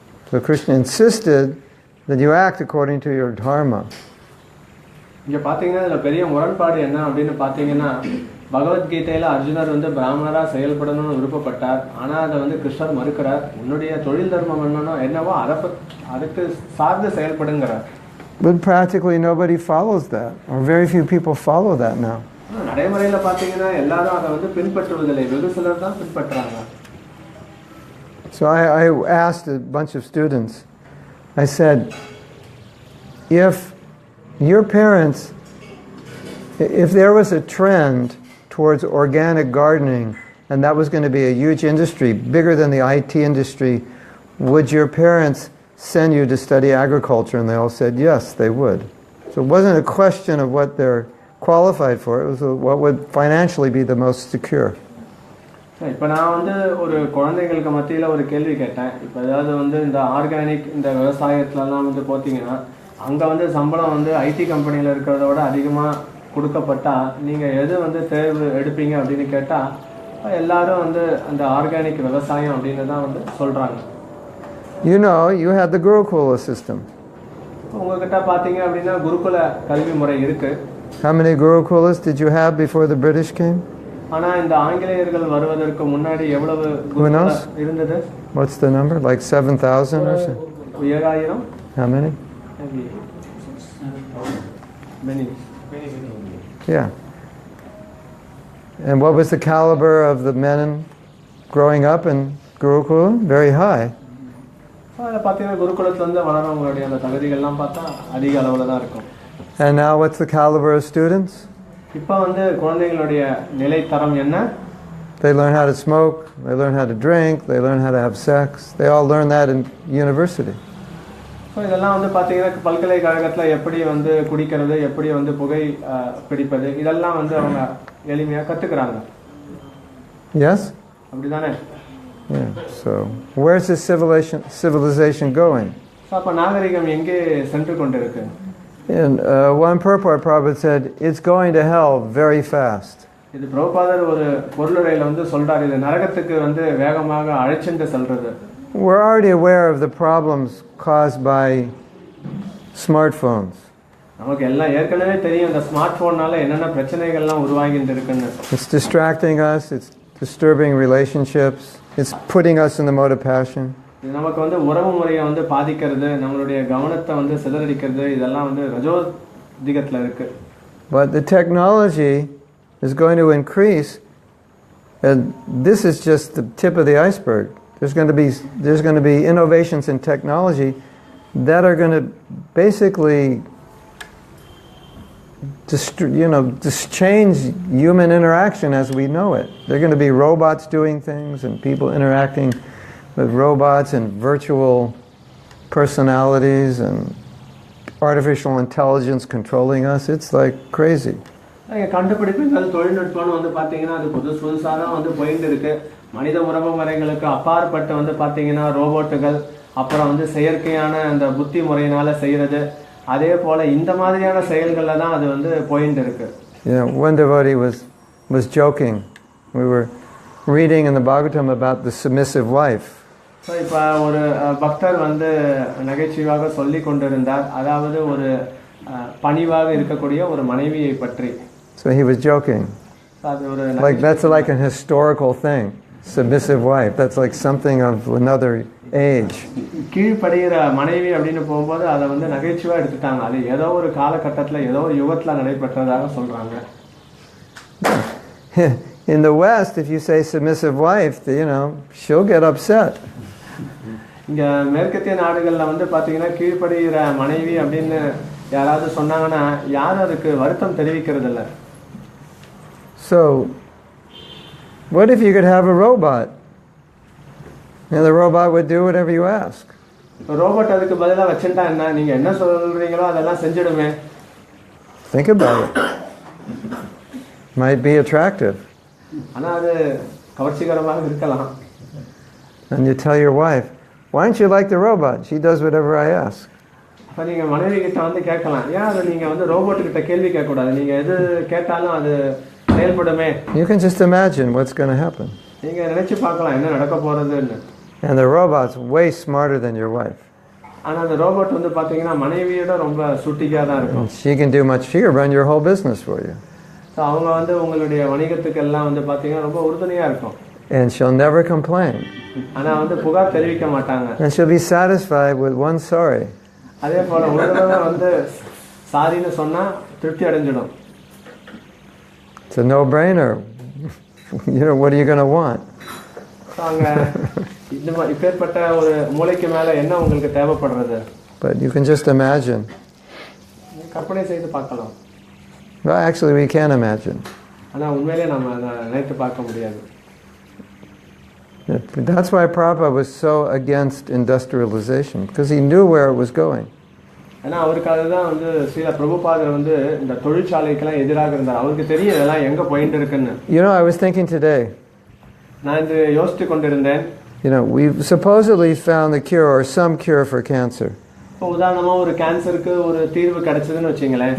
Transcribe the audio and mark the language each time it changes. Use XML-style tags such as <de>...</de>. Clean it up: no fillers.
<en>So Krishna insisted that you act according to your dharma.</en> <ta>இங்க பாத்தீங்கன்னா இதுல பெரிய முரண்பாடு என்ன அப்படின்னு பாத்தீங்கன்னா பகவத்கீதையில அர்ஜுனர் வந்து பிராமணரா செயல்படணும்னு விருப்பப்பட்டார். ஆனா அதை வந்து கிருஷ்ணர் மறுக்கிறார். உன்னுடைய தொழில் தர்மம் என்னவோ அதுக்கு சார்ந்து செயல்படுங்கிறார்.</ta> <en>But practically nobody follows that, or very few people follow that now.</en> <ta>நடைமுறையில பாத்தீங்கன்னா எல்லாரும் அதை வந்து பின்பற்றுவதில்லை, வெகு சிலர் தான் பின்பற்றாங்க.</ta> <en>So I asked a bunch of students, I said, if your parents, if there was a trend towards organic gardening and that was going to be a huge industry, bigger than the IT industry, would your parents send you to study agriculture? And they all said yes, they would. So it wasn't a question of what they're qualified for, it was what would financially be the most secure.</en> <ta>இப்போ நான் வந்து ஒரு குழந்தைங்களுக்கு மத்தியில் ஒரு கேள்வி கேட்டேன். இப்போ ஏதாவது வந்து இந்த ஆர்கானிக் இந்த விவசாயத்துலலாம் வந்து பார்த்தீங்கன்னா அங்கே வந்து சம்பளம் வந்து ஐடி கம்பெனியில் இருக்கிறத விட அதிகமாக கொடுக்கப்பட்டா நீங்கள் எது வந்து தேர்வு எடுப்பீங்க அப்படின்னு கேட்டால் எல்லாரும் வந்து அந்த ஆர்கானிக் விவசாயம் அப்படின்னு தான் வந்து சொல்கிறாங்க.</ta> <en>You know, you had the Gurukula system.</en> <ta>உங்ககிட்ட பார்த்தீங்க அப்படின்னா குருகுல கல்வி முறை இருக்கு.</ta> <en>How many Gurukulas did you have before the British came?</en> <ta>ஆனா இந்த ஆங்கிலேயர்கள் வருவதற்கு முன்னாடி எவ்வளவு குருகுல இருந்தது?</ta> <en>What's the number? Like 7,000 or so? 7,000. How many? Many. Yeah. And what was the caliber of the men growing up in Gurukula? Very high.</en> <ta>அதை பார்த்தீங்கன்னா குருகுலத்துல இருந்து வளரவங்களுடைய அந்த தகுதிகள்லாம் பார்த்தா அதிக அளவுல தான் இருக்கும்.</ta> <en>And now what's the caliber of students?</en> <ta>இப்போ வந்து குழந்தைகளுடைய நிலை தரம் என்ன?</ta> <en>They learn how to smoke, they learn how to drink, they learn how to have sex. They all learn that in university.</en> <ta>So இதெல்லாம் வந்து பார்த்தீங்கன்னா பல்கலைக்கழகத்தில் எப்படி வந்து குடிக்கிறது, எப்படி வந்து புகை பிடிப்பது, இதெல்லாம் வந்து அவங்க எளிமையாக கற்றுக்கிறாங்க.</ta> <en>Yes?</en> <ta>அப்படிதானே?</ta> <en>Yeah. So where's this civilization going?</en> <ta>So அப்போ நாகரிகம் எங்கே சென்று கொண்டு இருக்கு?</ta> <en>And one purport Prabhupada said, it's going to hell very fast.</en> <ta>இது பிரபுபாதர் ஒரு பொருளுரையில வந்து சொல்றாரு, இது நரகத்துக்கு வந்து வேகமாக அழைச்சிட்டு செல்றது.</ta> <en>We're already aware of the problems caused by smartphones.</en> <ta>நமக்கு எல்லாம் ஏற்கனவே தெரியும் இந்த ஸ்மார்ட் போன்னால என்னென்ன பிரச்சனைகள்லாம் உருவாகிட்டு இருக்குன்னு.</ta> <en>It's distracting us, it's disturbing relationships, it's putting us in the mode of passion.</en> <ta>இது நமக்கு வந்து உறவு முறையை வந்து பாதிக்கிறது, நம்மளுடைய கவனத்தை வந்து சிதறடிக்கிறது, இதெல்லாம் வந்து ரஜோதிகத்துல இருக்கு.</ta> <en>But the technology is going to increase, and this is just the tip of the iceberg. There's going to be innovations in technology that are going to basically just change human interaction as we know it. They're going to be robots doing things and people interacting with robots and virtual personalities and artificial intelligence controlling us. It's like crazy.</en> <ta>கண்டுபிடிப்புகள் தொழில்நுட்பம்னு வந்து பார்த்தீங்கன்னா அது புதுசாக தான் வந்து போயிட்டு இருக்கு. மனித உறவு முறைகளுக்கு அப்பாற்பட்டு வந்து பாத்தீங்கன்னா ரோபோட்டுகள், அப்புறம் வந்து செயற்கையான அந்த புத்தி முறையினால செய்யறது, அதே போல இந்த மாதிரியான செயல்கள்ல தான் அது வந்து போயிட்டு இருக்கு.</ta> <en>One devotee was joking. We were reading in the Bhagavatam about the submissive wife.</en> <ta>So இப்போ ஒரு பக்தர் வந்து நகைச்சுவையாக சொல்லி கொண்டிருந்தார், அதாவது ஒரு பணிவாக இருக்கக்கூடிய ஒரு மனைவியை பற்றி.</ta> <en>So he was joking.</en> <ta>அது ஒரு</ta> <en>That's like an historical thing. Submissive wife. That's like something of another age.</en> <ta>கீழ்ப்படுகிற மனைவி அப்படின்னு போகும்போது அதை வந்து நகைச்சுவா எடுத்துட்டாங்க. அது ஏதோ ஒரு காலகட்டத்தில் ஏதோ ஒரு யுகத்துல நடைபெற்றதாக சொல்றாங்க.</ta> <en>In the West, if you say submissive wife, she'll get upset.</en> <ta>இங்க மேற்கத்திய நாடுகள்ல வந்து பாத்தீங்கன்னா கீழ்ப்படுகிற மனைவி அப்படின்னு யாராவது சொன்னாங்கன்னா யாரும் அதுக்கு வருத்தம் தெரிவிக்கிறது இல்ல.</ta> <en>So, what if you could have a robot? And the robot would do whatever you ask.</en> <ta>Robot அதுக்கு பதிலா வச்சுட்டா என்ன, நீங்க என்ன சொல்றீங்களோ அதெல்லாம் செஞ்சிடுமே.</ta> <en>Think about it. Might be attractive.</en> <ta>ஆனா அது கவர்ச்சிகரமாக இருக்கலாம்.</ta> <en>And you tell your wife, why don't you like the robot? She does whatever I ask.</en> <ta>அப்ப நீங்க மனைவி கிட்ட வந்து கேட்கலாம், ஏன் அதை நீங்க வந்து ரோபோட் கிட்ட கேள்வி கேட்க கூடாது, நீங்க எது கேட்டாலும் அது செயல்படுமே.</ta> <en>You can just imagine what's going to happen.</en> <ta>நீங்க நினைச்சு பார்க்கலாம் என்ன நடக்க போறதுன்னு.</ta> <en>And the robot's way smarter than your wife.</en> <ta>ஆனா அந்த ரோபோட் வந்து பாத்தீங்கன்னா மனைவியோட ரொம்ப சுட்டிக்கா தான் இருக்கும்.</ta> <en>She can do much. She can run your whole business for you.</en> <ta>So அவங்க வந்து உங்களுடைய வணிகத்துக்கு எல்லாம் வந்து பாத்தீங்கன்னா ரொம்ப உறுதுணையா இருக்கும்.</ta> <en>And she'll never complain.</en> <ta>ஆனா வந்து புகார் தெரிவிக்க மாட்டாங்க.</ta> <en>And she'll be satisfied with one sorry.</en> <ta>அதே போல ஒரு தடவை வந்து சாரின்னு சொன்னா திருப்தி அடைஞ்சிடும்.</ta> <en>It's a no-brainer. What are you going to want?</en> <ta>அங்க இந்த மாதிரி இப்பேற்பட்ட ஒரு மூளைக்கு மேல என்ன உங்களுக்கு தேவைப்படுறது?</ta> <en>But you can just imagine.</en> <ta>கற்பனை செய்து பார்க்கலாம்.</ta> <en>Well, actually, we can imagine.</en> <ta>ஆனா உண்மையிலே நம்ம அதை நினைத்து பார்க்க முடியாது.</ta> <en>That's why Prabhupada was so against industrialization, because he knew where it was going.</en> <ta>ஏன்னா அவருக்காக தான் வந்து ஸ்ரீல பிரபுபாதர் வந்து இந்த தொழிற்சாலைக்கெல்லாம் எதிராக இருந்தார். அவருக்கு தெரியும் இதெல்லாம் எங்க போயிட்டு இருக்குன்னு.</ta> <en>I was thinking today.</en> <ta>நான் இது யோசித்து கொண்டிருந்தேன்.</ta> <en>We've supposedly found the cure or some cure for cancer.</en> <ta>இப்போ உதாரணமா ஒரு கேன்சருக்கு ஒரு தீர்வு கிடைச்சதுன்னு வச்சுங்களேன்.</ta>